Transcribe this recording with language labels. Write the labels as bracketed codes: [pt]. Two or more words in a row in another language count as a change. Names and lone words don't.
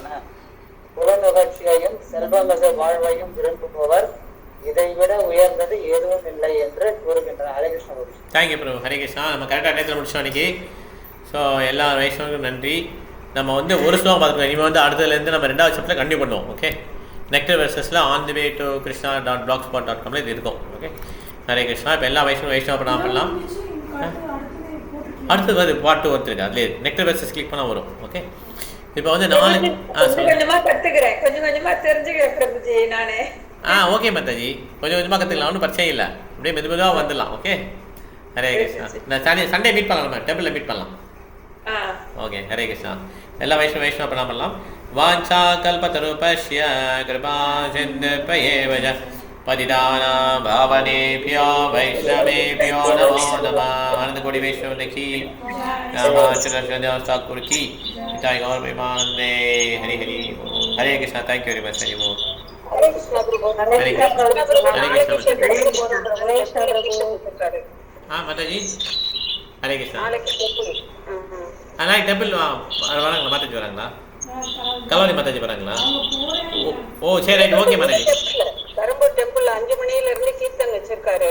[ta] புலனுகழ்ச்சியையும் செல்வமிகு வாழ்வையும் விரும்புபவர் இதைவிட உயர்ந்தது எதுவும் இல்லை என்று கூறுகின்றனர். ஹரே கிருஷ்ணா. [en] thank you [ta] பிரபு. ஹரே கிருஷ்ணா. நம்ம கரெக்டாக நேரத்தில் முடிச்சோம் அன்றைக்கி. ஸோ எல்லா வைஷ்ணவர்களுக்கும் நன்றி. நம்ம ஒரு ஸ்லோகம் பார்த்துக்கலாம். இனிமேல் அடுத்ததுலேருந்து நம்ம 2வது சாப்டரில் கண்டினியூ பண்ணுவோம். ஓகே. நெக்டர் வெர்சஸில் [en] on the way to [ta] krishna.blogspot.com இது இருக்கும். ஓகே. ஹரே கிருஷ்ணா. இப்போ எல்லா வைஷ்ணவ பண்ணலாம். அடுத்தது வந்து பார்ட் 2 வந்துருக்கு. அதுலேயே நெக்டர் வெர்சஸ் கிளிக் பண்ணால் வரும். ஓகே. இப்போ 4 கொஞ்சமா கத்துக்கிறேன், கொஞ்சமா தெரிஞ்சுக்கிறேன் பிரபுஜி நானே. ஓகே மாதாஜி. கொஞ்சமாக கற்றுக்கலாம். ஒன்றும் பிரச்சனை இல்லை. அப்படியே மெதுவாக வந்துடலாம். ஓகே. ஹரே கிருஷ்ணா. நான் [en] Sunday meet [ta] பண்ணலாம். நம்ம டெம்பிளில் மீட் பண்ணலாம். ஓகே. ஹரே கிருஷ்ணா. எல்லா வைஷ்ணவ பண்ணலாம். [sa] वाञ्छा कल्पतरुभ्यस्य कृपा सिन्धुभ्य एव पतितानां पावनेभ्यो वैष्णवेभ्यो नमो नमः. ஆனந்த கோடி வைஷ்ணவ की ठाकुर की पिताई गौर विमाने हरि हरि. [hi] हरे कृष्णा. [en] thank you very much. [hi] हरि बोल. [ta] ஹரே கிருஷ்ணா பிரபு. हरे कृष्णा. மாதாஜி. ஹரே கிருஷ்ணா. நாளைக்கு டெம்பிள் வராங்களா மாதாஜி? வராங்களா? கல்வாணி மாதாஜி வராங்களா? சரி ரைட். ஓகே மாதாஜி. பெரம்பூர் டெம்பிள் 5 மணில இருந்து கீர்த்தன் வச்சிருக்காரு.